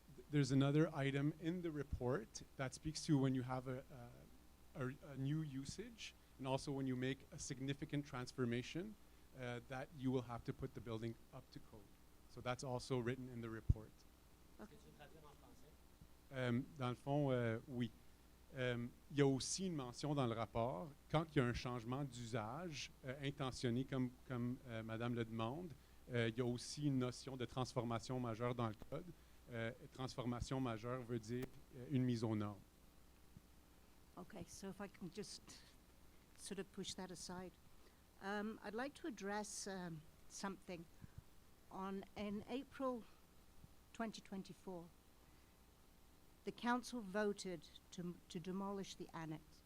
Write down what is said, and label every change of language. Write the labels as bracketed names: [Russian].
[English] There's another item in the report that speaks to when you have a new usage, and also when you make a significant transformation, that you will have to put the building up to code. So that's also written in the report. [French] Dans le fond, oui. Il y a aussi une mention dans le rapport, quand il y a un changement d'usage intentionné comme Madame le demande, il y a aussi une notion de transformation majeure dans le code. Transformation majeure veut dire une mise aux normes. [English] Okay, so if I can just sort of push that aside. I'd like to address something. In April 2024, the council voted to demolish the annex.